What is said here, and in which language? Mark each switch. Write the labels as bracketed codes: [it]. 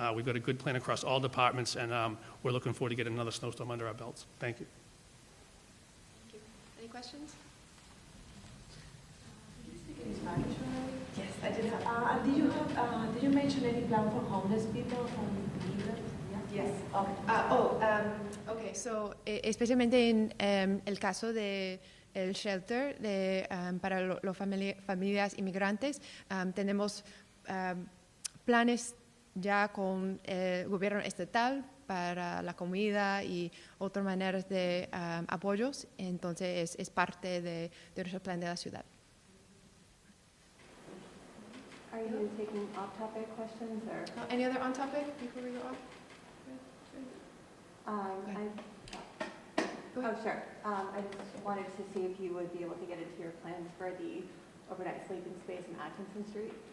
[en] We've got a good plan across all departments, and we're looking forward to getting another snowstorm under our belts. Thank you. Thank you. Any questions? Yes, I did have. Did you mention any plan for homeless people from Libra? Yes. [es] Okay, so especialmente en el caso de el shelter para las familias inmigrantes, tenemos planes ya con el gobierno estatal para la comida y otras maneras de apoyos, entonces es parte de nuestro plan de la ciudad. [en] Are you taking off-topic questions or? Any other on-topic before we go off? Sure. I just wanted to see if you would be able to get into your plans for the overnight sleeping space in Atkinson Street.